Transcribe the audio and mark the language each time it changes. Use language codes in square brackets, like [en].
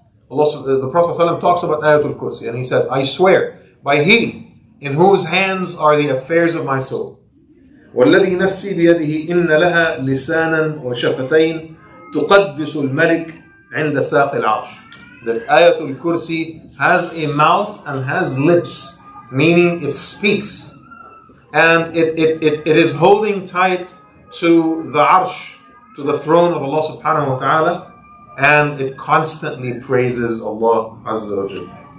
[en] The Prophet ﷺ talks about Ayatul Kursi and he says, I swear by He in whose hands are the affairs of my soul. [ar] والذي نفسي بيده إن لها لسانا وشفتين تقدس الملك عند ساق العرش. [en] That Ayatul Kursi has a mouth and has lips, meaning it speaks. And it is holding tight to the arsh, to the throne of Allah subhanahu wa ta'ala, and it constantly praises Allah Azza wa Jalla.